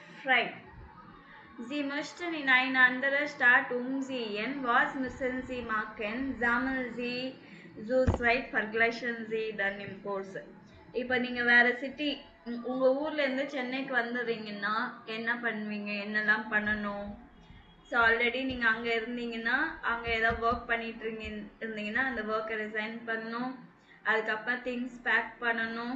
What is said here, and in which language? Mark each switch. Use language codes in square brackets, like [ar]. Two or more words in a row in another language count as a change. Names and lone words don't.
[de] frei. Sie möchten in eine andere Stadt umziehen. Was müssen Sie machen? Sammeln Sie so weit vergleichen Sie dann im Kurs. [ta] இப்போ நீங்கள் வேறு சிட்டி உங்கள் ஊர்லேருந்து சென்னைக்கு வந்துடுறீங்கன்னா என்ன பண்ணுவீங்க, என்னெல்லாம் பண்ணணும்? [en] so already [ta] நீங்கள் அங்கே இருந்தீங்கன்னா அங்கே ஏதாவது ஒர்க் பண்ணிட்டு இருந்தீங்கன்னா அந்த ஒர்க்கை ரிசைன் பண்ணணும். அதுக்கப்புறம் [en] things pack [ta] பண்ணணும்.